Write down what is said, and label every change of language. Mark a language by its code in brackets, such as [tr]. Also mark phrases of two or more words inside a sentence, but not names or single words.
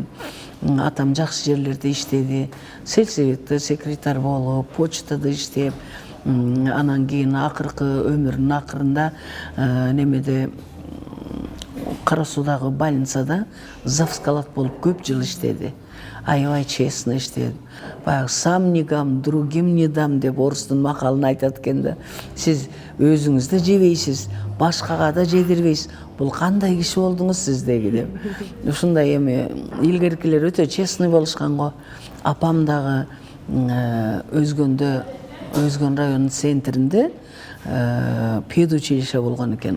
[ky] Атам жакшы жерлерде иштеди. Сельсоветте секретарь болуп, почтада иштеп, анан кийин акыркы өмүрүнүн акырында немеде Кара Суудагы больницада завскалат болуп көп жыл иштеди. Аябай честно иштеди. Баягы [ru] сам не гам, другим не дам [ky] деп орустун макалын айтат экен да. Сиз өзүңүз да жебейсиз, башкага да жедирбейсиз. Бул кандай киши болдуңуз сиз деги деп. Ушундай эми илгеркилер өтө честный болушкан го. Апам дагы Өзгөн районунун центринде педучилище болгон экен.